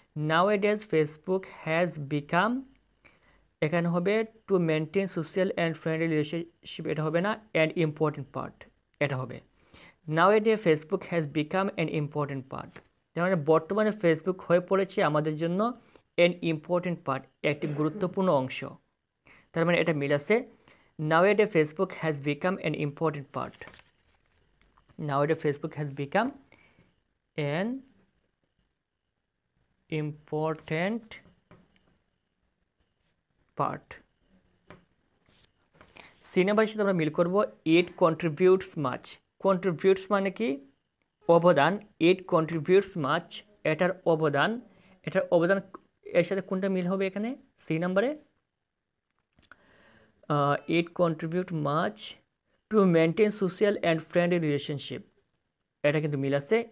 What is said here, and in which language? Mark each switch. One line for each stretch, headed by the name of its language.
English: Nowadays Facebook has become
Bangla: এখানে হবে
English: to maintain social and friendly relationship,
Bangla: এটা হবে না,
English: An important part এটা হবে। Nowadays Facebook has become an important part
Bangla: তার মানে বর্তমানে ফেসবুক হয়ে পড়েছে আমাদের জন্য
English: an important part
Bangla: একটি গুরুত্বপূর্ণ অংশ। তার মানে এটা মিল আছে।
English: Nowadays Facebook has become an important part. Nowadays Facebook has become an important part.
Bangla: C নাম্বারের সাথে আমরা মিল করব
English: It contributes much.
Bangla: কন্ট্রিবিউটস মানে কি? অবদান।
English: it contributes much
Bangla: এটার অবদান এর সাথে কোনটা মিল হবে এখানে?
English: C নাম্বারে it contribute much to maintain social and friendly relationship,
Bangla: এটা কিন্তু মিল আছে।